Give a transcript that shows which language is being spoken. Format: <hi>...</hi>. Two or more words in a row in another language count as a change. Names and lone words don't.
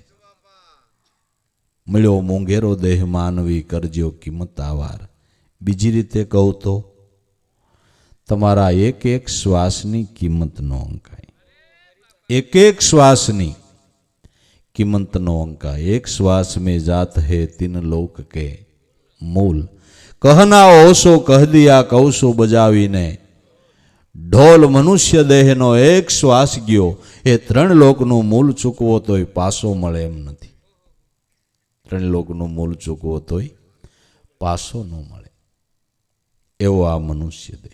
<gu>મળ્યો મોંઘેરો દેહ માનવી, કરજો કિંમત આવાર. બીજી રીતે કહું તો તમારા એક એક શ્વાસની કિંમત ન અંકાય. એક એક શ્વાસની કિંમત નો અંકાય.</gu> <hi>एक श्वास में जात है तीन लोक के मूल. कहना ओशो कह दिया कौशो</hi> <gu>બજાવીને ઢોલ મનુષ્ય દેહનો એક શ્વાસ ગયો એ ત્રણ લોકનું મૂલ ચૂકવો તોય પાસો મળે એમ નથી. ત્રણ લોકનું મૂલ ચૂકવો તોય પાસો ન મળે એવો આ મનુષ્ય દેહ.</gu>